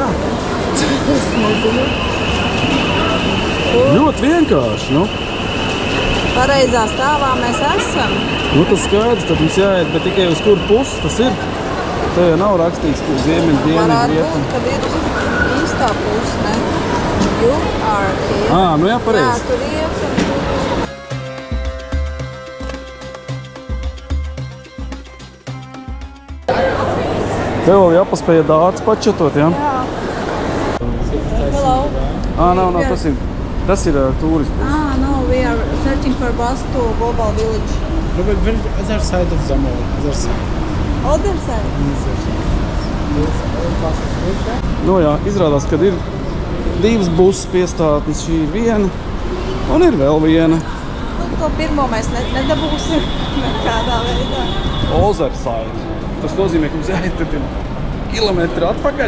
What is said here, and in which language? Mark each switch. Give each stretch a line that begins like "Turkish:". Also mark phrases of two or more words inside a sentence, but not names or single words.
Latvian: Es nezinu. Ļoti vienkārši, nu. Pareizā stāvā mēs esam. Nu, tas skaidrs, tad mums jāiet, bet tikai uz kuru pusi tas ir. Te jau nav rakstīts, kur ziemeļ, dienvidu, Varētu rietumu. būt, kad ir īstā puse, ne?
English: You are here.
Latvian: Nu jā, pareizi. Jā, tur iet un tur. Tev vēl jāpaspēja dārts pačatot, jā? Hello. Nav, tas ir turists.
English: No, we are searching for bus to Global Village. No, but where the other side of the mall? Other side. Other side?
Latvian: Nu jā, izrādās, kad ir divas buses piestātnes, šī ir viena un ir vēl viena. Nu, to pirmo mēs nedabūsim nekādā veidā. Ozerside. Tas nozīmē, ka mums jāiet tad kilometri atpakaļ.